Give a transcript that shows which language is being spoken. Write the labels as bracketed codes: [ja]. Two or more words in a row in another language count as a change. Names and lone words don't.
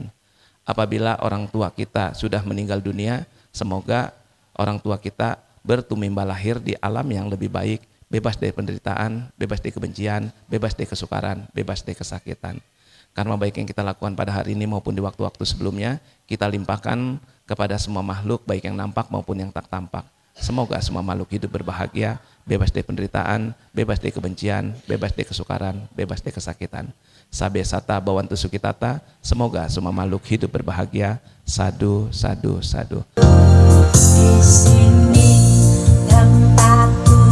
[id] Apabila orang tua kita sudah meninggal dunia, semoga orang tua kita bertumimba lahir di alam yang lebih baik, bebas dari penderitaan, bebas dari kebencian, bebas dari kesukaran, bebas dari kesakitan. Karma baik yang kita lakukan pada hari ini maupun di waktu-waktu sebelumnya, kita limpahkan kepada semua makhluk, baik yang nampak maupun yang tak tampak. Semoga semua makhluk hidup berbahagia, bebas dari penderitaan, bebas dari kebencian, bebas dari kesukaran, bebas dari kesakitan. [pi] Sabe sata bawantu sukitata, [id] semoga semua makhluk hidup berbahagia. [pi] Sadu, sadu, sadu. [id] Di sini tempat